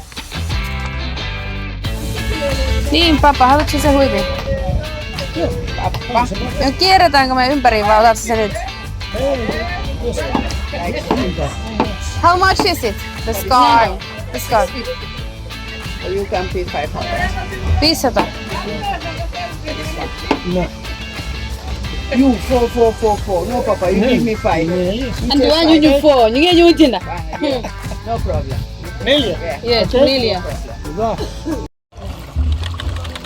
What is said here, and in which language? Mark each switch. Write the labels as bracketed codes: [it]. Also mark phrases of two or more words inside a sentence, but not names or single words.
[fi] Niin, Papa, haluatko se huivi? No, kierretäänkö me ympäri vai otatko se nyt? [en] How much is it? The scarf. The scarf. You can pay 500. 500. No. You 4. No, Papa, you give me 5. And the one you 4, you get you dinner. No problem. 4. Yeah, 2 million. [fi] Hyvä.